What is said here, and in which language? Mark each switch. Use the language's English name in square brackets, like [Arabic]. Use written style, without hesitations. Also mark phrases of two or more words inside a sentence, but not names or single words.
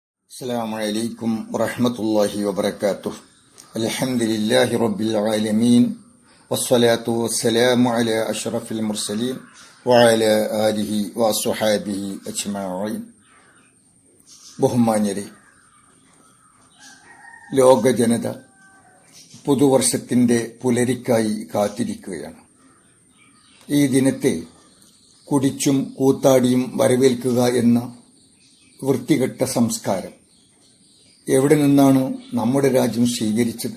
[Arabic] السلام عليكم ورحمة الله وبركاته. الحمد لله رب العالمين والصلاة والسلام على أشرف المرسلين وعلى آله وصحابه أجمعين. [Malayalam] ബഹുമാന്യരെ, ലോക ജനത പുതുവർഷത്തിന്റെ പുലരിക്കായി കാത്തിരിക്കുകയാണ്. ഈ ദിനത്തെ കുടിച്ചും കൂത്താടിയും വരവേൽക്കുക എന്ന വൃത്തികെട്ട സംസ്കാരം എവിടെ നിന്നാണ് നമ്മുടെ രാജ്യം സ്വീകരിച്ചത്?